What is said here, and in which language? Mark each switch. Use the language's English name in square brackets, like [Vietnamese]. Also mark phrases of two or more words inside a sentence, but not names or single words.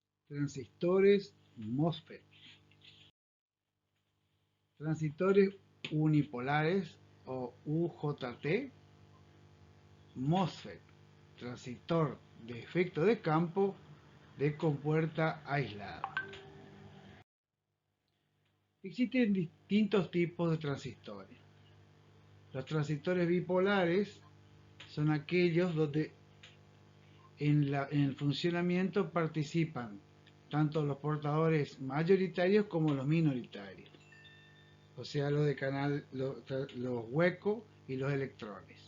[Spanish] Transistores MOSFET. Transistores unipolares o UJT. MOSFET. Transistor de efecto de campo de compuerta aislada. Existen distintos tipos de transistores. Los transistores bipolares son aquellos donde en el funcionamiento participan tanto los portadores mayoritarios como los minoritarios, o sea, los de canal, los huecos y los electrones.